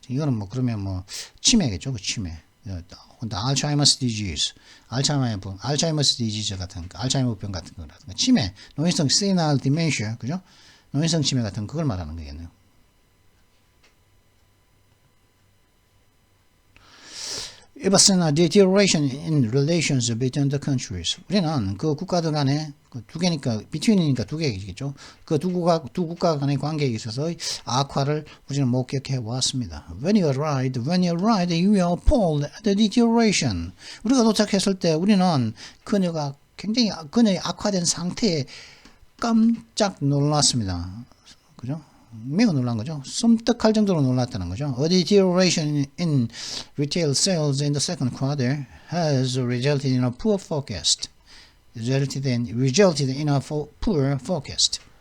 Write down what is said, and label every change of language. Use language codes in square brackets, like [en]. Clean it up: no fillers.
[ko] 이거는 그러면 치매겠죠, 그 치매. 알츠하이머스 디지즈, 알츠하이머스 디지즈 같은, 알츠하이머병 같은 거라든가, 치매, 노인성 세이날 디멘시아, 그죠? 노인성 치매 같은 그걸 말하는 거겠네요. [en] It was a deterioration in relations between the countries. [ko] 우리는 그 국가들 간에 두 개니까 between이니까 두 개겠죠. 그 두 국가 간의 관계에 있어서 악화를 우리는 목격해 왔습니다. [en] When you arrived, you were appalled at the deterioration. [ko] 우리가 도착했을 때 우리는 그녀의 악화된 상태에 깜짝 놀랐습니다. 그죠? 매우 놀란 거죠. 섬뜩할 정도로 놀랐다는 거죠. [en] A deterioration in retail sales in the second quarter has resulted in a poor forecast. Resulted in a poor forecast.